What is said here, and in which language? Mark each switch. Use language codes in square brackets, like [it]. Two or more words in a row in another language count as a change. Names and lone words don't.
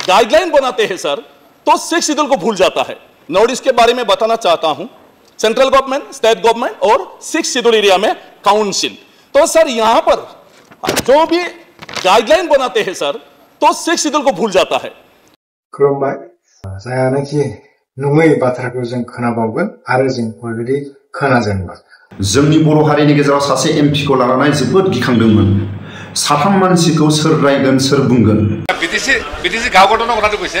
[hi] गाइडलाइन बनाते हैं सर, तो 6 शेड्यूल को भूल जाता है। नॉर्थ ईस्ट के बारे में बताना चाहता हूं, [en] central government, state government [hi] और 6 शेड्यूल एरिया में काउंसिल। तो सर यहां पर जो भी गाइडलाइन बनाते हैं सर, तो 6 शेड्यूल को भूल जाता है। [brx] खुलुमबाय। जायानोखि नङै बाथ्राखौ जों खोनाबावगोन आरो जों अलरेडि खोनाजेनबाय। जोंनि बर' हारिनि गेजेराव सासे एमपि खौ लानानै जोबोद गिखांदोंमोन। साथाम मानसिखौ सोर रायगोन सोर बुंगोन। [as] बिटिसि गाव गठনৰ কথাটো কৈছে।